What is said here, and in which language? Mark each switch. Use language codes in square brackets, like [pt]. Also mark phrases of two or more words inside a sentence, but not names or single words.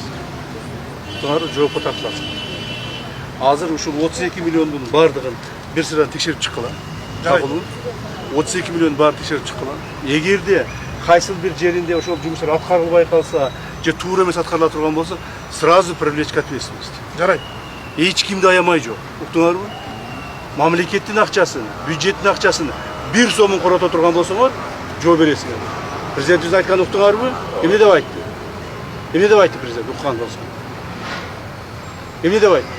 [ky] Булар жоопко тартылат. Азыр ушул 32 миллиондун баардыгын бир сырадан текшерип чыккыла. 32 миллион баары текшерип чыккыла. Эгерде кайсыл бир жеринде ошол жумуштар аткарылбай калса, же туура эмес аткарыла турган болсо, [ru] сразу привлечь к ответственности. [ky] Жарайт. Эч кимди аямай жок. Уктуңарбы? Мамлекеттин акчасын, бюджеттин акчасын бир сомун корото турган болсоңор, жооп бересиңер. Президентибиз айткан уктуңарбы? Эмне деп айтты? Эмне деп айтты президент уккан болсо? Эмне деп айтты?